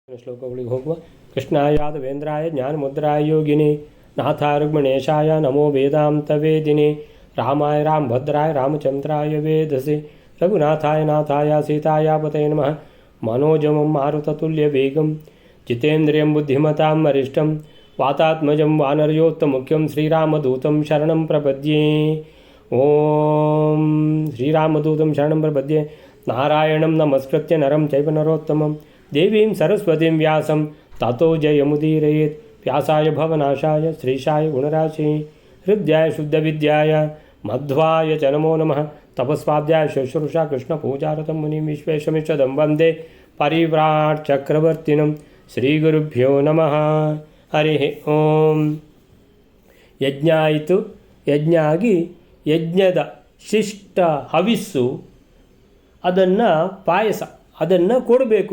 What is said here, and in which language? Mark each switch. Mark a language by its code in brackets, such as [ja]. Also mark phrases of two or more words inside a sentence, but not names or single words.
[kn] ಶ್ಲೋಕಗಳಿಗೆ ಹೋಗುವ. [sa] कृष्णाय वेन्द्राय ज्ञानमुद्राय योगिनि नाथाय रुक्मिणेशाय नमो वेदान्त वेदिनि रामाय रामभद्राय रामचन्द्राय वेदसि रघुनाथाय नाथाय सीताय पतये नमः. मनोजमं मारुततुल्य वेगं जितेन्द्रियं बुद्धिमतां वरिष्ठं वातात्मजं वानरयोत्तमुख्यं श्रीरामदूतं शरणं प्रपद्ये. ओं श्रीरामदूतं शरणं प्रपद्ये. नारायणं नमस्कृत्य नरं चैव नरोत्तमं देवीं सरस्वतीं व्यासं ततो जयमुदीरयेत्. व्यासाय भवनाशाय श्रीशाय गुणराशि हृदयाय शुद्धविद्याय मध्वाय च नमो नमः. तपस्वाध्याय शुश्रूषा कृष्णपूजारतं मुनिं विश्वेशमिष्टदं वन्दे परिव्राट् चक्रवर्तिनं. श्रीगुरुभ्यो नमः. हरि ओं. [kn] ಯಜ್ಞ ಆಯಿತು. ಯಜ್ಞ ಆಗಿ ಯಜ್ಞದ ಶಿಷ್ಟ ಹವಿಸ್ಸು, ಅದನ್ನು ಪಾಯಸ, ಅದನ್ನು ಕೊಡಬೇಕು.